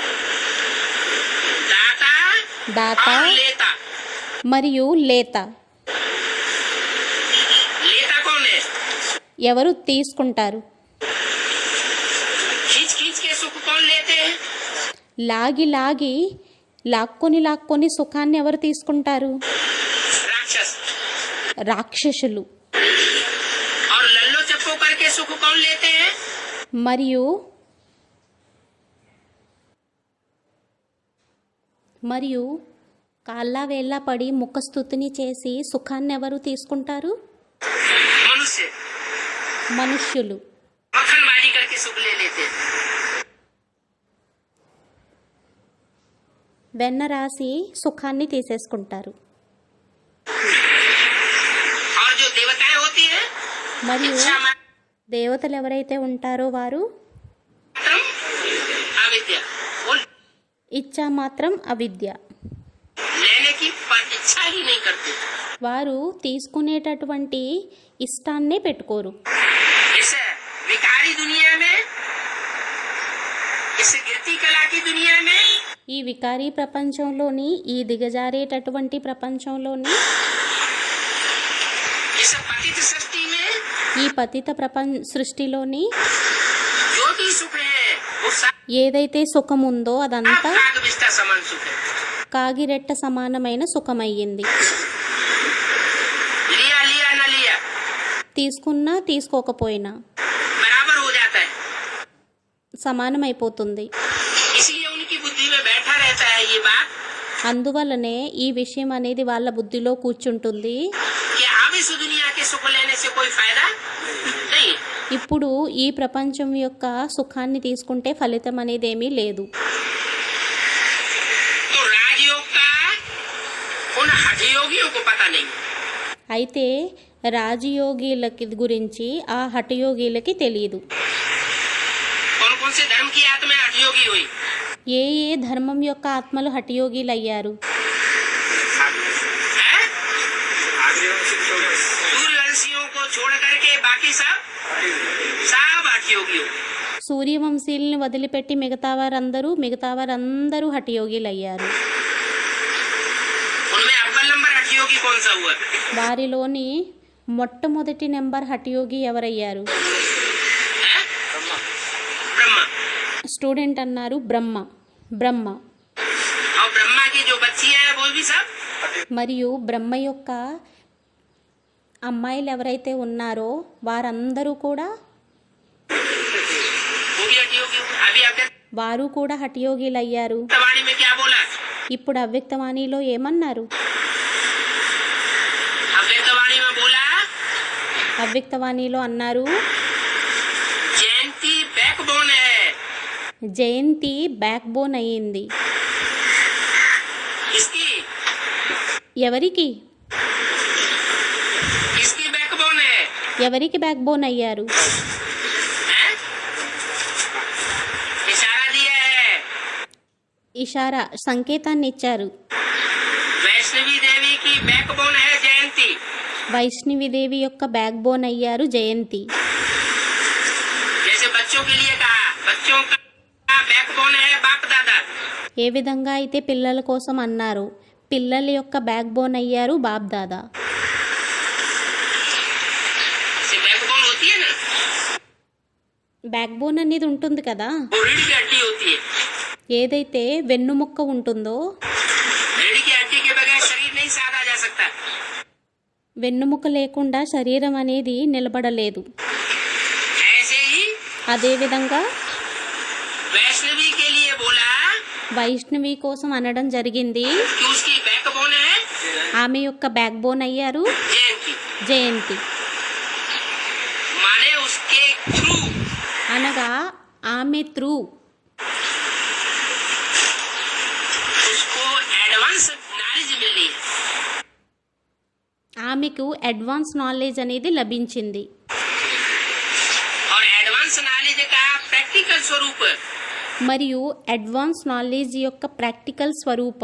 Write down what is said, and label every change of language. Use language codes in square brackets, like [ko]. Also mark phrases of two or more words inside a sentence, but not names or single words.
[hi] दाता [te] దాత [hi] और लेता। [te] మరియు లేత. [hi] लेता कौन है? [te] ఎవరు తీసుకుంటారు? [hi] खींच खींच के सुख कौन लेते हैं? [te] లాక్కొని సుఖాన్ని ఎవరు తీసుకుంటారు? [hi] राक्षस। [te] రాక్షసులు. [hi] और लल्लो चप्पो करके सुख कौन लेते हैं? [te] మరియు కాళ్ళ వేళ్ళ పడి ముఖస్తుతిని చేసి సుఖాన్ని ఎవరు తీసుకుంటారు? [hi] मनुष्य। [te] మనుష్యులు. [hi] मक्खनबाजी करके सुख ले लेते हैं। [te] వెన్న రాసి సుఖాన్ని తీసేసుకుంటారు. [hi] और जो देवताएं होती है [te] మరియు [hi] इच्छा [te] దేవతలు ఎవరైతే ఉంటారో వారు [hi] मात्रम अविद्या, वो [te] ఇచ్చా మాత్రం అవిద్య. [hi] लेने की पर इच्छा ही नहीं करते। [te] వారు తీసుకునేటటువంటి ఇష్టాన్నే పెట్టుకోరు. [hi] इस विकारी दुनिया में, इस गिरती कला की दुनिया में [te] ఈ వికారీ ప్రపంచంలోని, ఈ దిగజారేటటువంటి ప్రపంచంలోని, [hi] इस पतित सृष्टि में [te] ఈ పతిత సృష్టిలోని [hi] जो भी सुख है वो सब [te] ఏదైతే సుఖం ఉందో అదంతా [hi] भाग विस्ता समान सुख है। [te] కాగిరెట్ట సమానమైన సుఖమయ్యింది. [hi] लिया लिया न लिया [te] తీసుకున్నా తీసుకోకపోయినా [hi] बराबर हो जाता है। [te] సమానమైపోతుంది. [hi] इसलिए उनकी बुद्धि में बैठा रहता है ये बात [te] అందువల్లనే ఈ విషయం అనేది వాళ్ళ బుద్ధిలో కూర్చుంటుంది. [hi] कि अब इस दुनिया के सुख लेने से कोई फायदा नहीं। [te] ఇప్పుడు ఈ ప్రపంచం యొక్క సుఖాన్ని తీసుకుంటే ఫలితం అనేది ఏమీ లేదు. [hi] तो राजयोग का उन हठयोगियों को पता नहीं। [te] అయితే రాజయోగిలకి గురించి ఆ హఠయోగిలకి తెలియదు. [hi] कौन कौन से धर्म की आत्मा हठयोगी हुई? [te] ఏ ధర్మం యొక్క ఆత్మలు హఠయోగిలు అయ్యారు? हैं? [hi] सूर्यवंशियों को छोड़ करके बाकी सब हठयोगी हो। [te] సూర్యవంశీయుల్ని వదిలిపెట్టి మిగతా వారందరూ హఠయోగిలు అయ్యారు. [hi] उनमें अव्वल नंबर हठयोगी कौन सा हुआ? [te] వారిలోని మొట్టమొదటి నెంబర్ హఠయోగి ఎవరయ్యారు? [hi] हैं? ब्रह्मा। [te] స్టూడెంట్ అన్నారు బ్రహ్మ. [hi] और ब्रह्मा की जो बच्चियां हैं वो भी सब [te] మరియు బ్రహ్మ యొక్క అమ్మాయిలు ఎవరైతే ఉన్నారో వారందరూ కూడా [hi] वो भी हठयोगी हुए। अभी [te] వారు కూడా హఠయోగిలు అయ్యారు. [hi] वाणी में क्या बोला? [te] ఇప్పుడు అవ్యక్తవాణిలో ఏమన్నారు? [hi] अव्यक्तवाणी में बोला [te] అవ్యక్తవాణిలో అన్నారు [hi] जयंती बैकबोन है। [te] జయంతి [en] back bone [te] అయ్యింది. [hi] इसकी [te] ఎవరికి? [hi] इसकी बैकबोन है। [te] ఎవరికి [en] back bone [te] అయ్యారు? [hi] हैं? इशारा दिया है। [te] ఇషారా సంకేతాన్ని ఇచ్చారు. [hi] वैष्णवी देवी की बैकबोन है जयंती। [te] వైష్ణవిదేవి యొక్క [en] back bone [te] అయ్యారు జయంతి. [hi] जैसे बच्चों के लिए कहा, बच्चों का बैकबोन है बाप दादा। [te] ఏ విధంగా అయితే పిల్లల కోసం అన్నారు, పిల్లల యొక్క [en] back bone [te] అయ్యారు బాప్ దాదా. [hi] से बैकबोन होती है ना, [en] back bone [te] అనేది ఉంటుంది కదా, [hi] वो रीढ़ की हड्डी होती है। [te] ఏదైతే వెన్నుముక్క ఉంటుందో, [hi] रीढ़ की हड्डी के बगैर शरीर नहीं साधा जा सकता। [te] వెన్నుముక్క లేకుండా శరీరం అనేది నిలబడలేదు. [hi] ऐसे ही [te] అదేవిధంగా [hi] वैष्णवी के लिए बोला [te] వైష్ణవి కోసం అనడం జరిగింది. [hi] कि उसकी बैकबोन है [te] ఆమె యొక్క [en] back bone [te] అయ్యారు [hi] जयंती। [te] జయంతి. [hi] माने उसके थ्रू [te] అనగా ఆమె త్రూ [hi] उसको [en] advance knowledge [hi] मिलनी है। [te] ఆమెకు [en] advance knowledge [te] అనేది లభించింది. [hi] और [en] advance knowledge [hi] का प्रैक्टिकल स्वरूप [te] మరియు [en] advance knowledge [te] యొక్క ప్రాక్టికల్ స్వరూపం